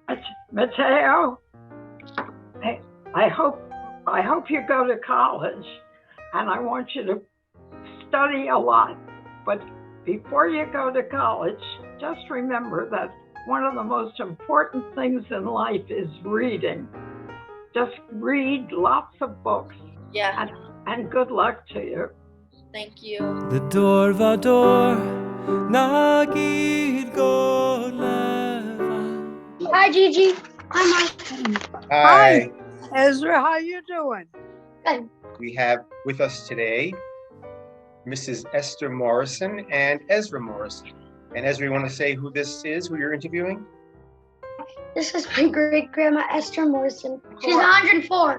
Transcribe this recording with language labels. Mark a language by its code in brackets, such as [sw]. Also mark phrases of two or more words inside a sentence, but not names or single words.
[en] Mateo, I hope you go to college, and I want you to study a lot. But before you go to college, just remember that one of the most important things in life is reading. Just read lots of books. Yeah. And good luck to you. Thank you. [he] לדור ודור נגיד גולבה. [en] Hi, Gigi. Hi, Mike. Hi. Ezra, how you doing? Good. We have with us today Mrs. Esther Morrison and Ezra Morrison. And Ezra, you want to say who this is, who you're interviewing? This is my great-grandma, Esther Morrison. She's 104.